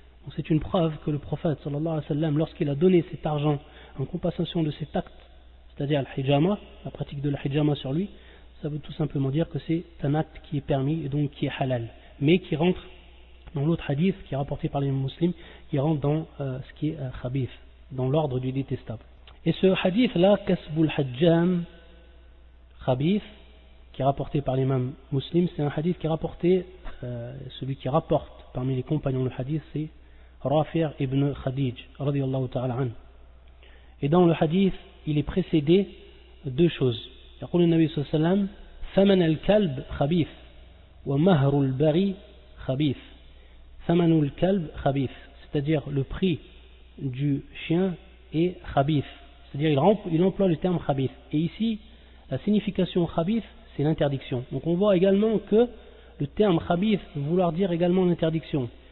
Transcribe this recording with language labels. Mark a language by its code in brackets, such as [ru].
[fr] Donc c'est une preuve que le prophète sallallahu alayhi wa sallam, lorsqu'il a donné cet argent en compensation de cet acte, c'est-à-dire al-hijama, la pratique de l'hijama sur lui, ça veut tout simplement dire que c'est un acte qui est permis et donc qui est halal, mais qui rentre dans l'autre hadith qui est rapporté par les musulmans, qui rentre dans ce qui est khabith, dans l'ordre du détestable. Et ce hadith là, [ar] kasbul hajjam khabith, [fr] qui qui est rapporté par l'imam Muslim, c'est un hadith qui est rapporté, celui qui rapporte parmi les compagnons du hadith, c'est Rafi' ibn Khadij, radiyallahu ta'ala anhu. Et dans le hadith, il est précédé de deux choses. [ar] يقول النبي صلى الله عليه وسلم ثمن الكلب خبيث ومهر البغي خبيث. ثمن الكلب خبيث, [fr] c'est-à-dire le prix du chien est khabith, c'est-à-dire il emploie le terme khabith. Et ici, la signification khabith, c'est l'interdiction. Donc on voit également que le terme khabith veut vouloir dire également l'interdiction.